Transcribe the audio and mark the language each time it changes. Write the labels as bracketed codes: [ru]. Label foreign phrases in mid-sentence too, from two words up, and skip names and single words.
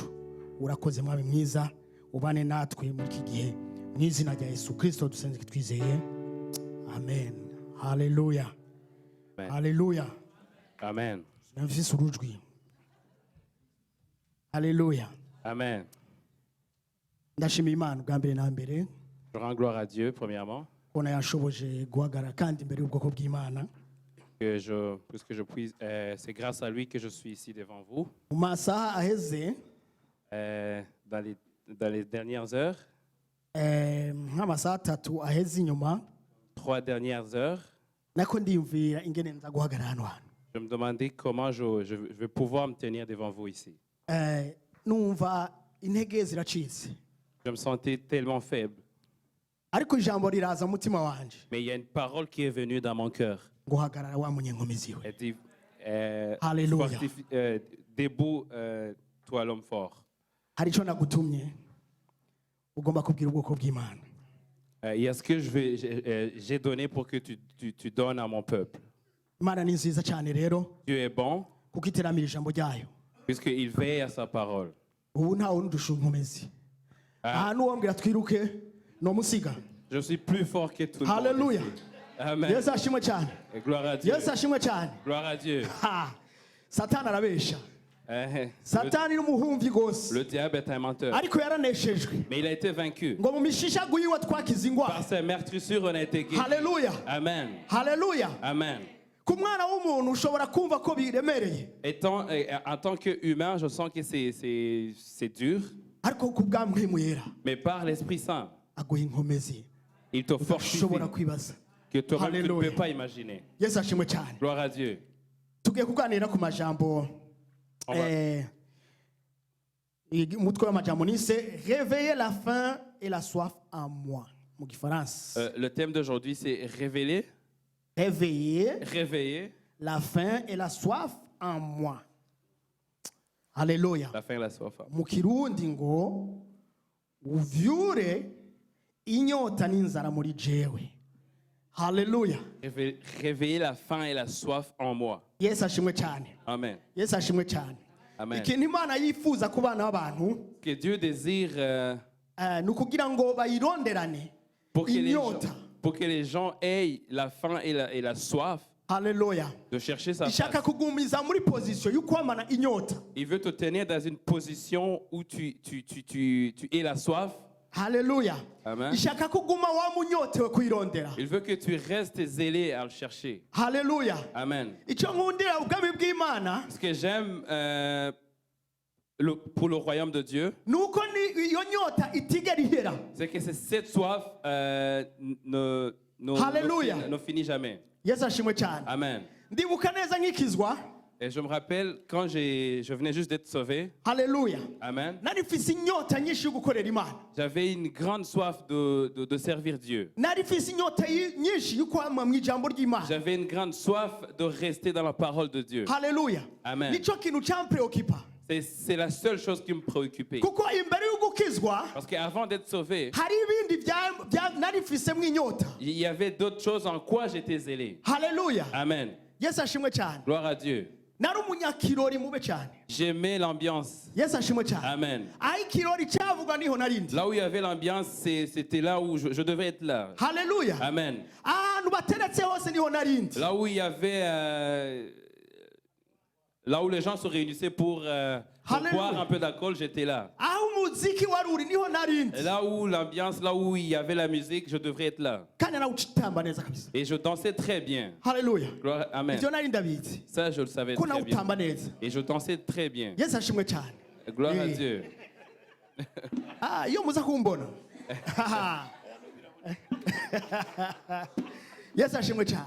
[rn] Urakoze mwami mwiza, ubane natwe muri iki gihe, mu izina rya Yesu Kristo dusenze twizeye, amen. Haleluya, haleluya, Amen. namvise urujwi. Haleluya, Amen. ndashimira Imana bwa mbere na mbere [fr] Je rends gloire à Dieu, premièrement, [rn] kubona yashoboje guhagarara kandi imbere y'ubwoko bw'Imana. [fr] puisque je puisse, c'est grâce à lui que je suis ici devant vous. [rn] Mu masaha aheze [fr] Dans les dernières heures, [rn] nk'amasaha atatu aheze inyuma, [fr] 3 dernières heures, [rn] nako ndiyumvira ingene nza guhagarara hano hantu. [fr] je me demandais comment je vais pouvoir me tenir devant vous ici. [rn] Numva intege ziracitse, [fr] Je me sentais tellement faible. [rn] ariko ijambo riraza mu mutima wanje [fr] Mais il y a une parole qui est venue dans mon cœur. [rn] guhagarara wa munyenkomezi we. [fr] Elle dit, Alléluia. debout, toi l'homme fort. [rn] Hari icyo nagutumye ugomba kubwira ubwoko bw'Imana. [fr] Il y a ce que j'ai donné pour que tu donnes à mon peuple. [rn] Imana ni nziza cyane rero, [fr] Dieu est bon [rn] kuko iteramira ijambo ryayo. [fr] puisqu'il veille à sa parole. [rn] Ubu nta wundi udusha inkomezi. Ahantu wambwira twiruke no musiga. [fr] Je suis plus fort que tout le monde. [rn] Haleluya. [fr] Ici. [rn] Amen. Yesu ashimwe cyane. [fr] Et gloire à Dieu. [rn] Yesu ashimwe cyane. [fr] Gloire à Dieu. [rn] Ha! Satani arabesha. [fr] Le, [rn] Satani n'umuhumvi gose. [fr] le diable est un menteur. [rn] Ariko yaraneshejwe. [fr] Mais il a été vaincu. [rn] Ngo mu mishishagu yiwe twakize ingwara. [fr] Par ses meurtrissures, on a été guéris. [rn] Haleluya. Amen. Haleluya. Amen. Ku mwana w'umuntu ushobora kumva ko biremereye, [fr] En tant qu'humain, je sens que c'est dur. [rn] ariko ku bwa mpwemu yera [fr] Mais par l'Esprit Saint, [rn] aguha inkomezi [fr] il te fortifie [rn] ushobora kwibaza. [fr] que toi-même tu ne Alléluia. peux pas imaginer. [rn] Yesu ashimwe cyane. [fr] Gloire à Dieu. [rn] Tugiye kuganira ku majambo umutwe w'amajambo nise [fr] réveiller la faim et la soif en moi [rn] mu gifaransa. [fr] Le thème d'aujourd'hui, c'est révéler, Réveiller la faim et la soif en moi. Haleluya. la faim et la soif. [rn] Mu kirundi ngo uvyure inyota n'inzara muri jewe. Haleluya. [fr] Réveiller la faim et la soif en moi. [rn] Yesu ashimwe cyane. Amen. Yesu ashimwe cyane. Amen. Ikintu Imana yifuza ku bana b'abantu [fr] Que Dieu désire [rn] ni ukugira ngo bayironderane inyota. [fr] pour que les gens aient la faim et la soif [rn] Haleluya. [fr] de chercher sa [rn] Ishaka [fr] face. [rn] kugumiza muri position y'ukwamana inyota. [fr] Il veut te tenir dans une position où tu aies la soif. [rn] Haleluya. Amen. Ishaka kuguma wa munyotewe kuyirondera. [fr] Il veut que tu restes zélé à le chercher. [rn] Haleluya. Amen. Icyo nkundira ubwami bw'Imana [fr] Ce que j'aime pour le royaume de Dieu, [rn] nuko ni iyo nyota itigera ihera. [fr] c'est que cette soif Hallelujah. ne finit jamais. [rn] Yesu ashimwe cyane. Amen. Ndibuka neza nkikizwa. [fr] Et je me rappelle quand je venais juste d'être sauvé. [rn] Haleluya. Amen. Nari mfise inyota nyinshi yo gukorera Imana. [fr] J'avais une grande soif de servir Dieu. [rn] Nari mfise inyota nyinshi yo kwama mu ijambo ry'Imana. [fr] J'avais une grande soif de rester dans la parole de Dieu. [rn] Haleluya. Amen. Nico kintu cyampreoccupa. [fr] C'est la seule chose qui me préoccupait. [rn] Kuko imbere yo gukizwa [fr] Parce qu'avant d'être sauvé, [rn] hari ibindi nari mfisemo inyota. [fr] il y avait d'autres choses en quoi j'étais zélé. [rn] Haleluya. Amen. Yesu ashimwe cyane. [fr] Gloire à Dieu. [rn] Nari umunyakirori mube cyane. [fr] J'aimais l'ambiance. [rn] Yesu ashimwe cyane. Amen. Aho ikirori cyavuga niho narindi. [fr] Là où il y avait l'ambiance, c'était là où je devais être là. [rn] Haleluya. Amen. Ahantu bateretse hose niho narindi. [fr] Là où il y avait... là où les gens se réunissaient pour boire un peu d'alcool, j'étais là. [rn] Aho umuziki wari uri niho narindi. [fr] Et là où l'ambiance, là où il y avait la musique, je devrais être là. [rn] Kandi nawutamba neza kabisa. [fr] Et je dansais très bien. [rn] Haleluya. [fr] Gloire, amen. [rn] Ibyo nari ndabizi. [fr] Ça, je le savais [rn] Ko [fr] très bien. [rn] nawutamba neza. [fr] Et je dansais très bien. [rn] Yesu ashimwe cyane. [fr] Gloire à Eh. Dieu. [rn] Iyo muza kumbona. Yesu ashimwe cyane.